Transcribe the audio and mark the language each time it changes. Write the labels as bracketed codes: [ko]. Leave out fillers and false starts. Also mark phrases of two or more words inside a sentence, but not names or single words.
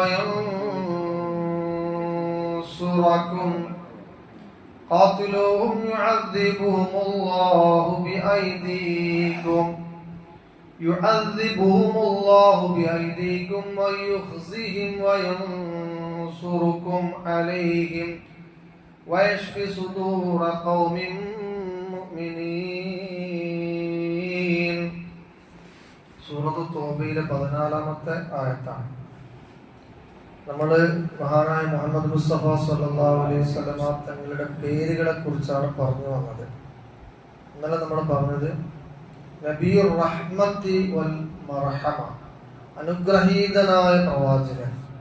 [ar] وينصركم قاتلوهم يعذبهم الله بأيديكم ويخزهم وينصركم عليهم ويشف صدور قوم مؤمنين. [ml] സൂറത്ത് തൗബയിലെ 14-ാമത്തെ ആയത്താണ്. നമ്മൾ മഹാനായ മുഹമ്മദ് മുസ്തഫ [ar] صلى الله عليه وسلم [ml] തങ്ങളുടെ പേരുകളെ കുറിച്ചാണ് പറഞ്ഞു വന്നത്. ഇന്നലെ നമ്മൾ പറഞ്ഞത് [ar] نبي الرحمة والمرحمة, [ml] അനുഗ്രഹീതനായ പ്രവാചകൻ.